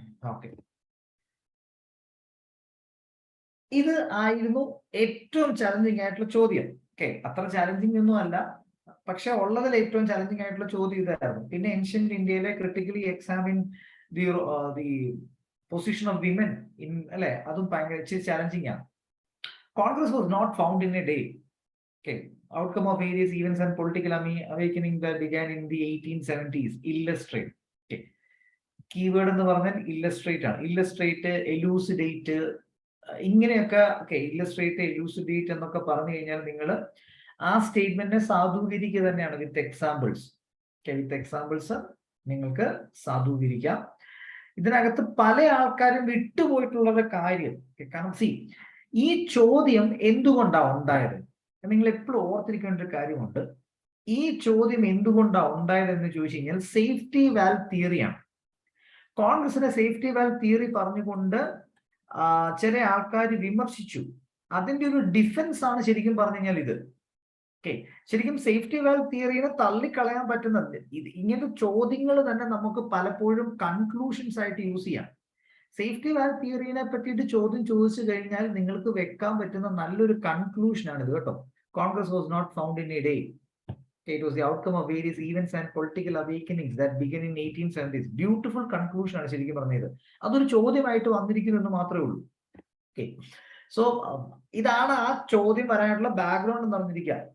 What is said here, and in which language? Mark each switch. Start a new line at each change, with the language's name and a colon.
Malayalam: Okay, ഇത് ആയിരുന്നു ഏറ്റവും ചലഞ്ചിങ് ആയിട്ടുള്ള ചോദ്യം. ഓക്കെ, അത്ര ചലഞ്ചിങ് ഒന്നും അല്ല, പക്ഷെ ഉള്ളതിൽ ഏറ്റവും ചലഞ്ചിങ് ആയിട്ടുള്ള ചോദ്യം ഇതായിരുന്നു. പിന്നെ ഏൻഷ്യന്റ് ഇന്ത്യയിലെ
English: critically examine the position of women in,
Malayalam: അല്ലെ, അതും ഭയങ്കര ചലഞ്ചിങ് ആണ്.
English: Congress was not found in a day. Okay, outcome of various events and political awakening that began in the 1870s. Illustrate.
Malayalam: Okay, keyword എന്ന് പറഞ്ഞാൽ illustrate ആണ്. Illustrate, elucidate, ഇങ്ങനെയൊക്കെ. Okay, illustrate, elucidate എന്നൊക്കെ പറഞ്ഞു കഴിഞ്ഞാൽ നിങ്ങൾ ആ സ്റ്റേറ്റ്മെന്റിനെ സാധൂകരിക്കുക തന്നെയാണ് with examples. Okay, with examples നിങ്ങൾക്ക് സാധൂകരിക്കാം. ഇതിനകത്ത് പല ആൾക്കാരും വിട്ടുപോയിട്ടുള്ള കാര്യം, കാരണം സി, ഈ ചോദ്യം എന്തുകൊണ്ടാണ് ഉണ്ടായത് നിങ്ങൾ എപ്പോഴും ഓർത്തിരിക്കേണ്ട ഒരു കാര്യമുണ്ട്. ഈ ചോദ്യം എന്തുകൊണ്ടാണ് ഉണ്ടായതെന്ന് ചോദിച്ചു കഴിഞ്ഞാൽ സേഫ്റ്റി വാൽവ് തിയറിയാണ്. കോൺഗ്രസിന്റെ സേഫ്റ്റി വാൽവ് തിയറി പറഞ്ഞുകൊണ്ട് ചില ആൾക്കാർ വിമർശിച്ചു. അതിന്റെ ഒരു ഡിഫൻസ് ആണ് ശരിക്കും പറഞ്ഞു കഴിഞ്ഞാൽ ഇത്. ഓക്കെ, ശരിക്കും സേഫ്റ്റി വാൽവ് തിയറിനെ തള്ളിക്കളയാൻ പറ്റുന്നത് ഇങ്ങനത്തെ ചോദ്യങ്ങൾ തന്നെ നമുക്ക് പലപ്പോഴും കൺക്ലൂഷൻസ് ആയിട്ട് യൂസ് ചെയ്യാം. സേഫ്റ്റി വാൽവ് തിയറിനെ പറ്റിയിട്ട് ചോദ്യം ചോദിച്ചു കഴിഞ്ഞാൽ നിങ്ങൾക്ക് വെക്കാൻ പറ്റുന്ന നല്ലൊരു കൺക്ലൂഷൻ ആണ് ഇത് കേട്ടോ.
English: Congress was not found in a day. It was the outcome of various events and political awakenings that began in 1870s.
Malayalam: Beautiful conclusion ആണ് ശരിക്കും പറഞ്ഞത്. അതൊരു ചോദ്യമായിട്ട് വന്നിരിക്കുന്നു എന്ന് മാത്രമേ ഉള്ളൂ. ഓക്കെ, സോ ഇതാണ് ആ ചോദ്യം വരാനുള്ള ബാക്ക്ഗ്രൗണ്ട് എന്ന് പറഞ്ഞിരിക്കുക.